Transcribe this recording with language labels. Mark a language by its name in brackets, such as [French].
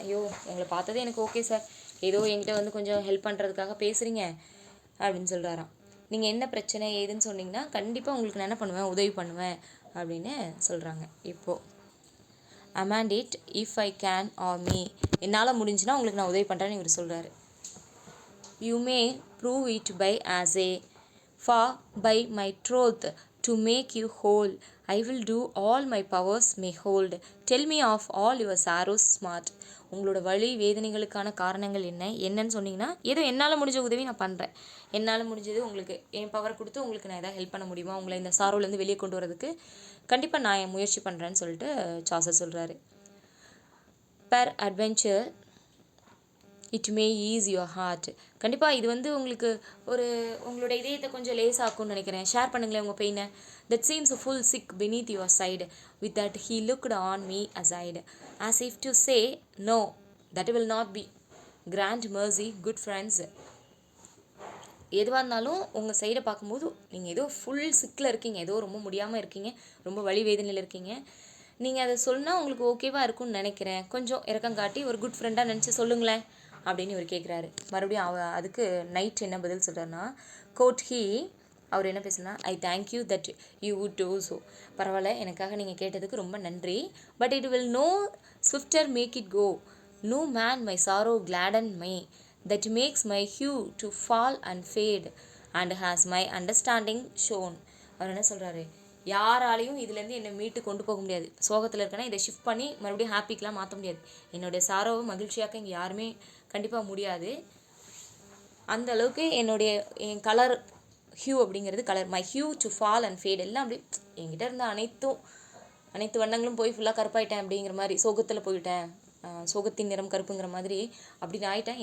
[Tamil] ஐயோ உங்களை பார்த்ததே எனக்கு ஓகே சார், ஏதோ என்கிட்ட வந்து கொஞ்சம் ஹெல்ப் பண்ணுறதுக்காக பேசுகிறீங்க அப்படின்னு சொல்கிறாராம். நீங்கள் என்ன பிரச்சனை ஏதுன்னு சொன்னீங்கன்னா கண்டிப்பாக உங்களுக்கு நான் என்ன பண்ணுவேன், உதவி பண்ணுவேன் அப்படின்னு சொல்கிறாங்க. இப்போது [English] amend it if I can or me, [Tamil] என்னால் முடிஞ்சுன்னா உங்களுக்கு நான் உதவி பண்ணுறேன்னு இவர் சொல்கிறாரு. [English] You may prove it by as a for by my troth to make you whole I will do all my powers may hold. Tell me of all your sorrows smart. [Tamil] உங்களோட வலி வேதனைகளுக்கான காரணங்கள் என்னன்னு சொன்னீங்கன்னா ஏதோ என்னால் முடிஞ்ச உதவி நான் பண்ணுறேன், என்னால் முடிஞ்சது உங்களுக்கு என் பவர் கொடுத்து உங்களுக்கு நான் எதாவது ஹெல்ப் பண்ண முடியுமா, உங்களை இந்த சாரோலேருந்து வெளியே கொண்டு வரதுக்கு கண்டிப்பாக நான் என் முயற்சி பண்ணுறேன்னு சொல்லிட்டு சாசர் சொல்கிறாரு. [English] Peradventure it may ease your heart. [Tamil] கண்டிப்பாக இது வந்து உங்களுக்கு உங்களோட இதயத்தை கொஞ்சம் லேசாக்கும்னு நினைக்கிறேன். ஷேர் பண்ணுங்களேன் உங்கள் பெயினை. [English] That seems full sick beneath your side. With that he looked on me aside as if to say no, that will not be. Grant mercy good friends. [Tamil] எதுவாக இருந்தாலும் உங்கள் சைடை பார்க்கும்போது நீங்கள் ஏதோ ஃபுல் சிக்கில் இருக்கீங்க, ஏதோ ரொம்ப முடியாமல் இருக்கீங்க, ரொம்ப வலி வேதனையில் இருக்கீங்க, நீங்கள் அதை சொன்னால் உங்களுக்கு ஓகேவாக இருக்கும்னு நினைக்கிறேன், கொஞ்சம் இறக்கம் காட்டி ஒரு குட் ஃப்ரெண்டாக நினச்சி சொல்லுங்களேன் அப்படின்னு இவர் கேட்குறாரு. மறுபடியும் அதுக்கு நைட் என்ன பதில் சொல்கிறாருன்னா, கோட் ஹீ அவர் என்ன பேசுனா, [English] I thank you that you would do so. [Tamil] பரவாயில்ல, எனக்காக நீங்கள் கேட்டதுக்கு ரொம்ப நன்றி. [English] But it will no swifter make it go. No man my sorrow gladden may. That makes my hue to fall and fade and has my understanding shown. [Tamil] அவர் என்ன சொல்கிறாரு, யாராலையும் இதுலேருந்து என்னை மீட்டு கொண்டு போக முடியாது. சோகத்தில் இருக்கேன்னா இதை ஷிஃப்ட் பண்ணி மறுபடியும் ஹாப்பிக்கெலாம் மாற்ற முடியாது. என்னுடைய சாரோவை மகிழ்ச்சியாக்க இங்கே யாருமே கண்டிப்பாக முடியாது. அந்த அளவுக்கு என் கலர் ஹியூ அப்படிங்கிறது colour, [English] my hue to fall and fade, [Tamil] எல்லாம் அப்படி என்கிட்ட இருந்த அனைத்து வண்ணங்களும் போய் ஃபுல்லாக கருப்பாயிட்டேன் அப்படிங்கிற மாதிரி, சோகத்தில் போயிட்டேன், சோகத்தின் நிறம் கருப்புங்கிற மாதிரி அப்படின்னு ஆகிட்டேன்.